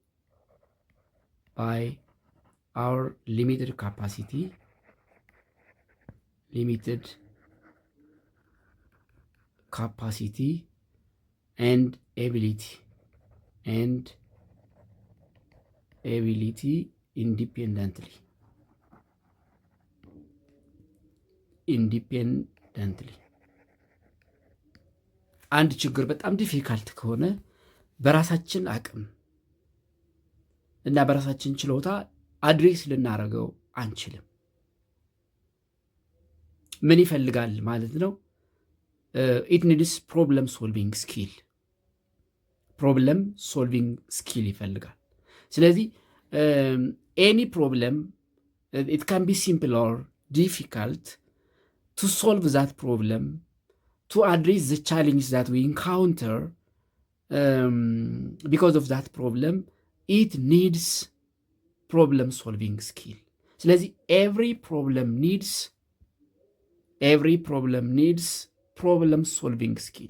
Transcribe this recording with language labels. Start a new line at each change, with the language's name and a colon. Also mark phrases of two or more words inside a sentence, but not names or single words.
English: and ability independently
Amharic: አንድ ችግር በጣም ዲፊካልት ከሆነ በራሳችን አቅም እና በራሳችን ችሎታ አድሬስ ልናደርገው አንችልም። ምን ይፈልጋል ማለት ነው?
English: it needs problem solving skill ይፈልጋል። ስለዚህ any problem it can be simple or difficult to solve that problem, to address the challenges that we encounter because of that problem it needs problem solving skill። ስለዚህ every problem needs problem solving skill.